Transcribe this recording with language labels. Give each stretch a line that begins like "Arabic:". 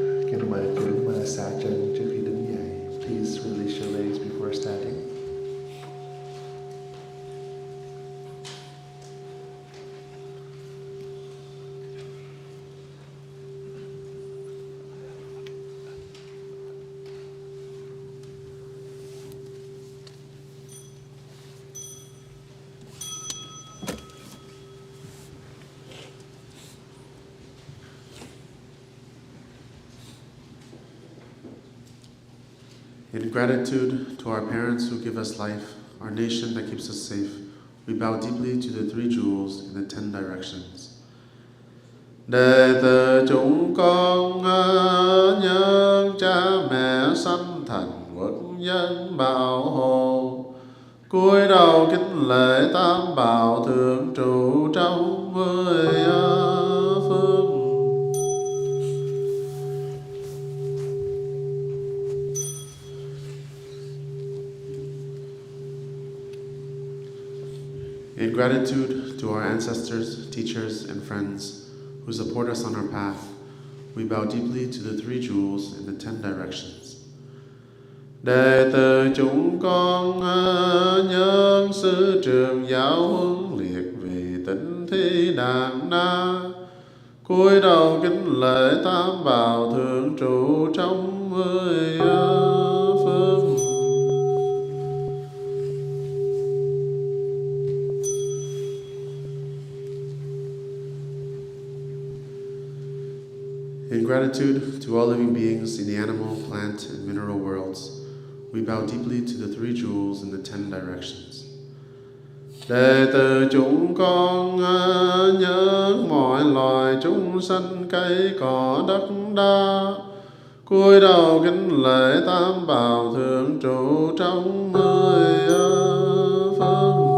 Vietnamese: Kính mời chúng xả chân trước khi đứng dậy.
English: Please release your legs before standing. In gratitude to our parents who give us life, our nation that keeps us safe, we bow deeply to the three jewels in the 10 directions.
Vietnamese: Đệ tử chúng con nhân cha mẹ sanh thành quốc dân bảo hộ, cúi đầu kính lễ tam bảo thường trụ trong 10 phương.
English: In gratitude to our ancestors, teachers, and friends who support us on our path, we bow deeply to the three jewels in the 10 directions.
Vietnamese: Đệ tử chúng con nhân sư trường giáo huấn liệt vì tính thi đàn na, cúi đầu kính lễ tam bảo thường trụ trong mười phương.
English: In gratitude to all living beings in the animal, plant, and mineral worlds, we bow deeply to the three jewels in the 10 directions.
Vietnamese: Đệ tử chúng con nhớ mọi loài chúng sanh cây cỏ đất đá, cúi đầu kính lễ tam bảo thường trụ trong mười phương.